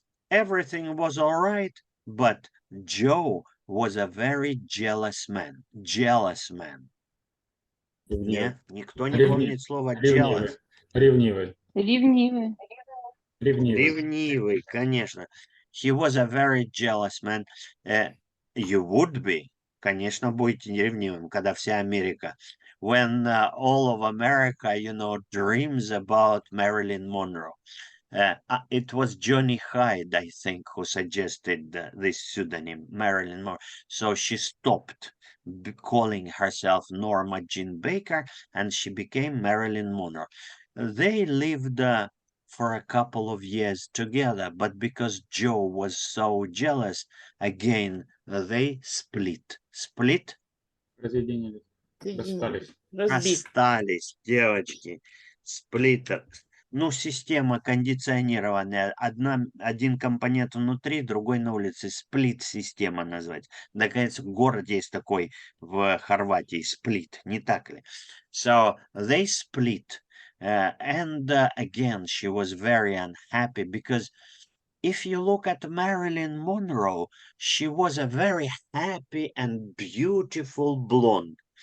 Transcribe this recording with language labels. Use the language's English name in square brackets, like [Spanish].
[English] everything was all right, but Joe was a very jealous man. Jealous man. [Russian] Ревнивый. Не, никто не помнит слово jealous. Ревнивый. Ревнивый. Ревнивый, конечно. [English] He was a very jealous man. You would be. [Russian] Конечно, будете ревнивым, когда вся Америка. [English] When all of America, dreams about Marilyn Monroe. It was Johnny Hyde, I think, who suggested this pseudonym, Marilyn Monroe. So she stopped calling herself Norma Jean Baker, and she became Marilyn Monroe. They lived for a couple of years together, but because Joe was so jealous, again, they split. Split? [Russian] Разъединились. Расстались. Разбит. Расстались, девочки. Сплиттер. Ну, система кондиционированная. Один компонент внутри, другой на улице. Сплит-система назвать. Наконец, город есть такой в Хорватии. Сплит, не так ли? [English] So, they split. And again, she was very unhappy because if you look at Marilyn Monroe, she was a very happy and beautiful blonde.